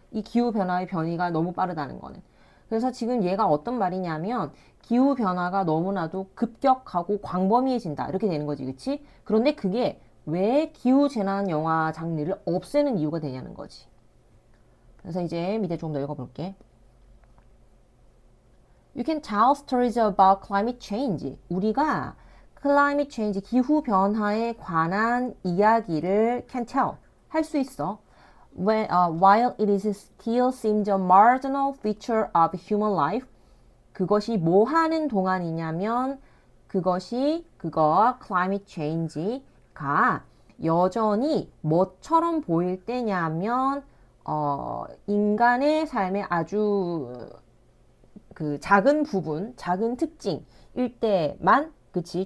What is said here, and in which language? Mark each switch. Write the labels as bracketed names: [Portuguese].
[Korean] 이 기후 변화의 변이가 너무 빠르다는 거는. 그래서 지금 얘가 어떤 말이냐면 기후 변화가 너무나도 급격하고 광범위해진다. 이렇게 되는 거지, 그치? 그런데 그게 왜 기후 재난 영화 장르를 없애는 이유가 되냐는 거지. 그래서 이제 밑에 좀 더 읽어볼게. [English] You can tell stories about climate change. [Korean] 우리가 climate change, 기후 변화에 관한 이야기를 [English] can tell, [Korean] 할 수 있어. [English] While it is still seems a marginal feature of human life. [Korean] 그것이 뭐 하는 동안이냐면 그거 climate change가 여전히 뭐처럼 보일 때냐면 인간의 삶의 아주 그 작은 부분, 작은 특징일 때만, 그치?